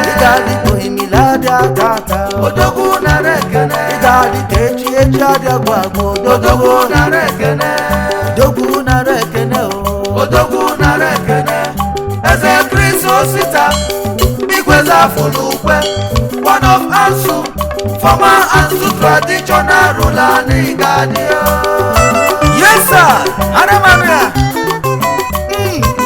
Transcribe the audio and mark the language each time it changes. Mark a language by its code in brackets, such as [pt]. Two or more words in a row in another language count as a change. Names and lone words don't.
[ig] Ị ga-adị ka ohimiri adị ata ata o. Odogwu nara ekene. Ị ga-adị ka echi echi adị agwụ agwụ. Odogwu nara ekene. Odogwu nara ekene o. Odogwu nara ekene. Eze Chris Osita, Igwe Zafụ n'Ukwe, [en] one of Ansu. Former and still traditional ruler, nigga, dear. Yes, sir. [ig] Ana m anụ ya. Mm.